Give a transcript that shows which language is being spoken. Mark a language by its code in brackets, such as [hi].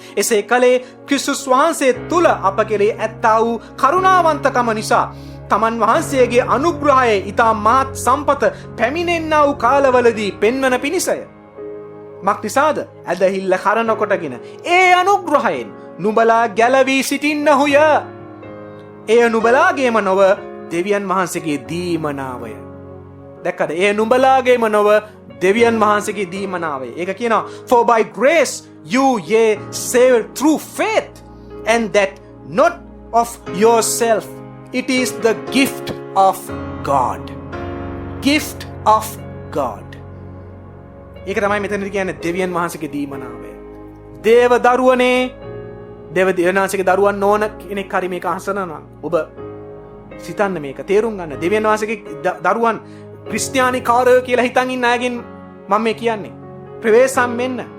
[si] එසේ කලේ ක්‍රිස්තුස් වහන්සේ තුල අප කෙරෙහි ඇත්තා වූ කරුණාවන්තකම නිසා තමන් වහන්සේගේ අනුග්‍රහයේ ඊතා මහත් සම්පත පැමිණෙන්නා වූ කාලවලදී පෙන්වන පිණිසය. මක් නිසාද? ඇදහිල්ල කරන කොටගෙන ඒ අනුග්‍රහයෙන් නුඹලා ගැලවී සිටින්නහුය. එය නුඹලාගේම නොව දෙවියන් වහන්සේගේ දීමනාවය. දැක්කද? ඒ නුඹලාගේම නොව දෙවියන් වහන්සේගේ දීමනාවය. ඒක කියනවා [en] for by grace you ye saved through faith and that not of yourself, it is the gift of God. Gift of God. [si] ඒක තමයි මෙතනදී කියන්නේ දෙවියන් වහන්සේගේ දීමනාවය. දේව දරුවනේ, දෙවියන් වහන්සේගේ දරුවන් නොවන කෙනෙක් හරි මේක අහසනවා. ඔබ සිතන්න මේක තේරුම් ගන්න. දෙවියන් වහන්සේගේ දරුවන් ක්‍රිස්තියානි කාරයෝ කියලා හිතන් ඉන්න අයගෙන් මම මේ කියන්නේ. ප්‍රවේශම් වෙන්න.